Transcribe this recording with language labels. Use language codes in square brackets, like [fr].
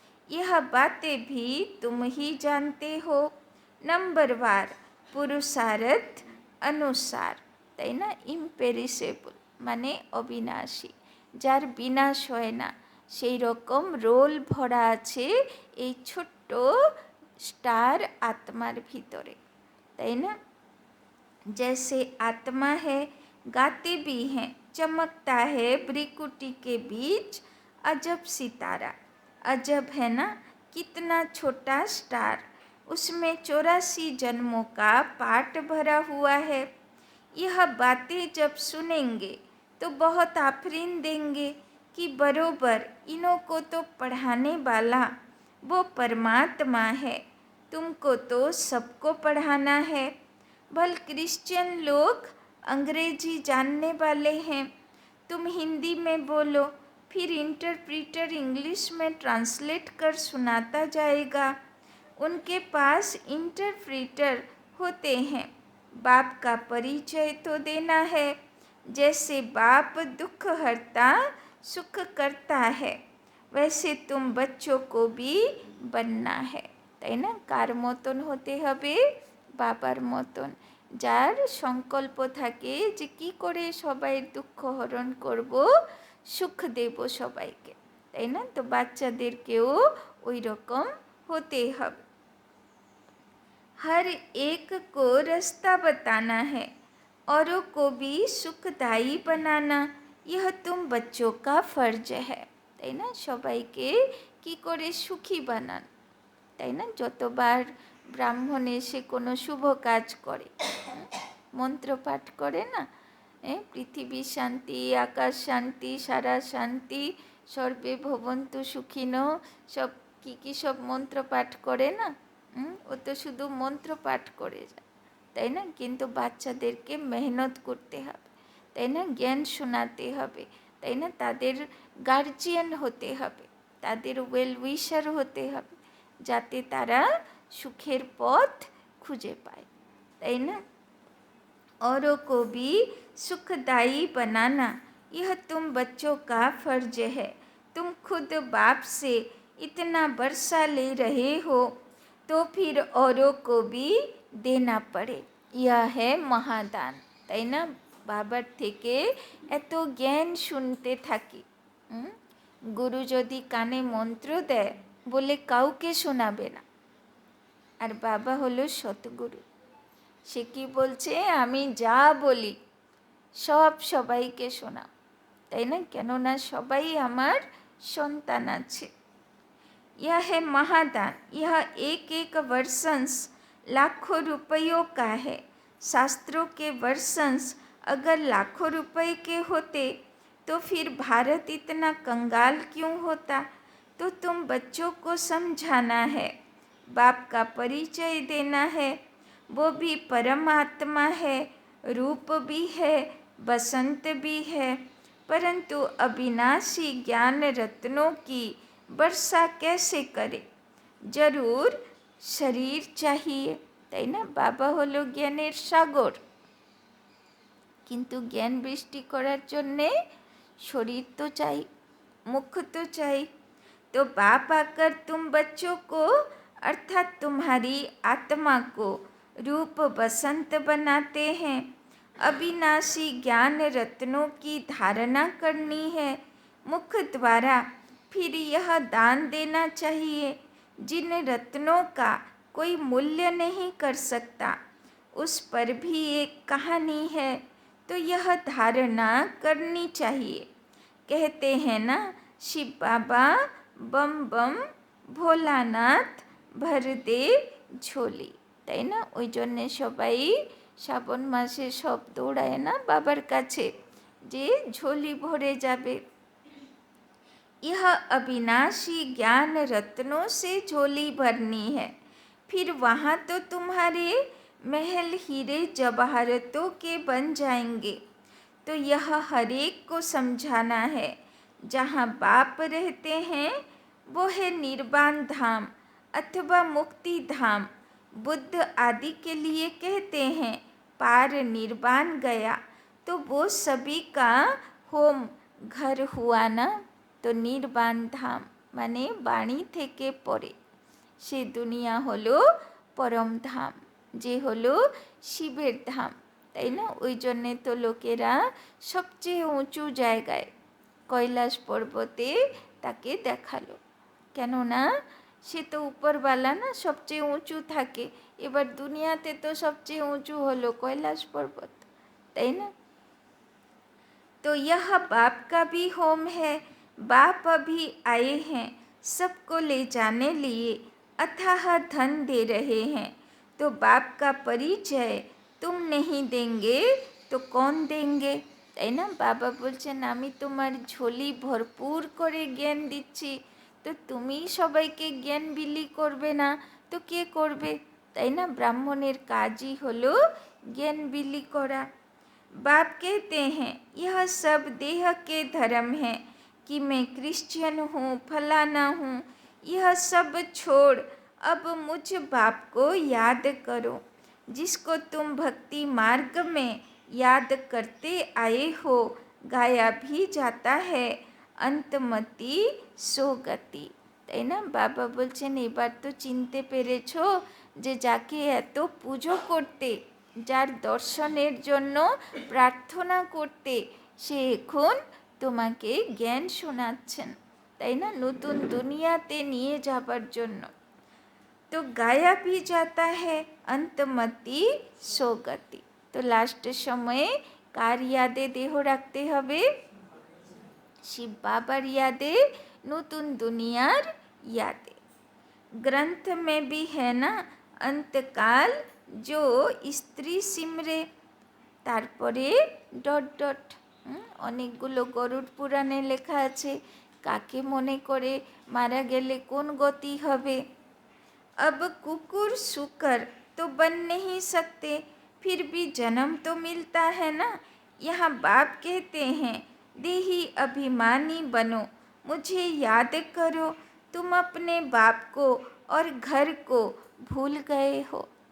[hi] यह बातें भी तुम ही जानते हो। नंबरवार पुरुषार्थ अनुसार, [bn] তাই না? ইম্পেরিসেবল মানে অবিনাশী, যার বিনাশ হয় না, সেই রকম রোল ভরা আছে এই ছোট্ট স্টার আত্মার ভিতরে, তাই না? [hi] जैसे आत्मा है, गाते भी हैं, चमकता है भ्रिकुटी के बीच अजब सितारा। अजब है ना, कितना छोटा स्टार, उसमें 84 जन्मों का पाठ भरा हुआ है। यह बातें जब सुनेंगे तो बहुत आफरीन देंगे कि बरोबर इन्हों को तो पढ़ाने वाला वो परमात्मा है, तुमको तो सबको पढ़ाना है। भल क्रिश्चियन लोग अंग्रेजी जानने वाले हैं, तुम हिंदी में बोलो, फिर इंटरप्रीटर इंग्लिश में ट्रांसलेट कर सुनाता जाएगा। उनके पास इंटरप्रीटर होते हैं। बाप का परिचय तो देना है, जैसे बाप दुख हरता सुख करता है वैसे तुम बच्चों को भी बनना है, [bn] তাই না? কার মতন হতে হবে? বাবার মতন, যার সংকল্প থাকে যে কি করে সবাইয়ের দুঃখ হরণ করব, সুখ দেব সবাইকে, তাই না? তো বাচ্চাদেরকেও ওই রকম হতে হবে। [hi] हर एक को रास्ता बताना है, औरों को भी सुखदायी बनाना, यह तुम बच्चों का फर्ज है, [bn] তাই না? সবাইকে কি করে সুখী বানান, তাই না? যতবার ব্রাহ্মণ এসে কোনো শুভ কাজ করে, মন্ত্র পাঠ করে না, পৃথিবী শান্তি, আকাশ শান্তি, সারা শান্তি, সর্বে ভবন্তু সুখিনো, সব কি সব মন্ত্র পাঠ করে না, ও তো শুধু মন্ত্র পাঠ করে যায়, তাই না? কিন্তু বাচ্চাদেরকে মেহনত করতে হবে, তাই না? জ্ঞান শোনাতে হবে, তাই না? তাদের গার্জিয়ান হতে হবে, তাদের ওয়েল উইশার হতে হবে, যাতে তারা সুখের পথ খুঁজে পায়, তাই না? [hi] औरों को भी सुखदायी बनाना, यह तुम बच्चों का फर्ज है। तुम खुद बाप से इतना वर्षा ले रहे हो तो फिर औरों को भी देना पड़े, यह है महादान, [bn] তাই না? বাবার থেকে এত জ্ঞান শুনতে থাকি। গুরু যদি কানে মন্ত্র দেয় বলে কাউকে শোনাবে না। আর বাবা হলো সতগুরু, সে কি বলছে, আমি যা বলি সব সবাইকে শোনাও, তাই না? কেননা সবাই আমার সন্তান আছে। [hi] यह है महादान, यह एक एक वर्षंस लाखों रुपयों का है। शास्त्रों के वर्षंस अगर लाखों रुपए के होते तो फिर भारत इतना कंगाल क्यों होता? तो तुम बच्चों को समझाना है, बाप का परिचय देना है। वो भी परमात्मा है, रूप भी है, बसंत भी है, परंतु अविनाशी ज्ञान रत्नों की वर्षा कैसे करे? जरूर शरीर चाहिए, [bn] তাই না? বাবা হলো জ্ঞানের সাগর, কিন্তু জ্ঞান বৃষ্টি করার জন্যে [hi] शरीर तो चाहिए, मुख तो चाहिए। तो बाप आकर तुम बच्चों को अर्थात तुम्हारी आत्मा को रूप बसंत बनाते हैं। अविनाशी ज्ञान रत्नों की धारणा करनी है मुख द्वारा। फिर यह दान देना चाहिए जिन रत्नों का कोई मूल्य नहीं कर सकता। उस पर भी एक कहानी है, तो यह धारणा करनी चाहिए। कहते हैं ना, शिव बाबा बम बम भोलानाथ भर दे झोली, [bn] তাই না? [hi] ওই জন্যে সবাই শ্রাবণ মাসে সব দৌড়ায় না বাবার কাছে, যে ঝোলি ভরে যাবে। यह अविनाशी ज्ञान रत्नों से झोली भरनी है, फिर वहाँ तो तुम्हारे महल हीरे जवाहरतों के बन जाएंगे। तो यह हर एक को समझाना है, जहाँ बाप रहते हैं वो है निर्वाण धाम अथवा मुक्ति धाम। बुद्ध आदि के लिए कहते हैं पार निर्वाण गया, तो वो सभी का होम घर हुआ ना। [bn] तो নির্বাণ ধাম মানে বাণী থেকে পরে সে দুনিয়া হলো পরম ধাম, যে হলো শিবের ধাম, তাই না? ওই জন্যে তো লোকেরা সবচেয়ে উঁচু জায়গায় কৈলাস পর্বতে তাকে দেখালো, কেননা সে তো উপরওয়ালা না, সবচেয়ে উঁচু থাকে। এবার দুনিয়াতে তো সবচেয়ে উঁচু হলো কৈলাস পর্বত, তাই না? [hi] तो यह बाप का भी होम है। बाप अभी आए हैं सबको ले जाने लिए, अथाह धन दे रहे हैं। तो बाप का परिचय तुम नहीं देंगे तो कौन देंगे? [bn] তাই না? বাবা বলছেন আমি তোমার ঝোলি ভরপুর করে জ্ঞান দিচ্ছি, তো তুমি সবাইকে জ্ঞান বিলি করবে না তো কে করবে? তাই না? ব্রাহ্মণের কাজই হলো জ্ঞান বিলি করা। [hi] बाप कहते हैं यह सब देह के धर्म है कि मैं क्रिश्चियन हूँ, फलाना हूँ, यह सब छोड़ अब मुझ बाप को याद करो, जिसको तुम भक्ति मार्ग में याद करते आए हो। गाया भी जाता है अंतमति सोगति, [bn] তাই না? বাবা বলছেন এবার তো চিনতে পেরেছো যে যাকে এত পুজো করতে, যার দর্শনের জন্য প্রার্থনা করতে, সে এখন তোমাকে জ্ঞান শোনাচ্ছেন, তাই না? নতুন দুনিয়াতে নিয়ে যাবার জন্য। তো [hi] গায়া ভি যাতা হ্যায় অন্তমতি সোগতি। [bn] তো লাস্টের সময়ে কার ইয়াদে দেহ রাখতে হবে? শিব বাবার ইয়াদে, নতুন দুনিয়ার ইয়াদে। [hi] ग्रंथ में भी है ना अंतकाल जो स्त्री सिमरे, [bn] তারপরে ডট ডট অনেকগুলো গরুড় পুরাণে লেখা আছে কাকে মনে করে মারা গেলে কোন গতি হবে। [hi] अब कुकुर सुकर तो बन नहीं सकते, फिर भी जन्म तो मिलता है ना। यहाँ बाप कहते हैं देही अभिमानी बनो, मुझे याद करो, तुम अपने बाप को और घर को भूल गए हो।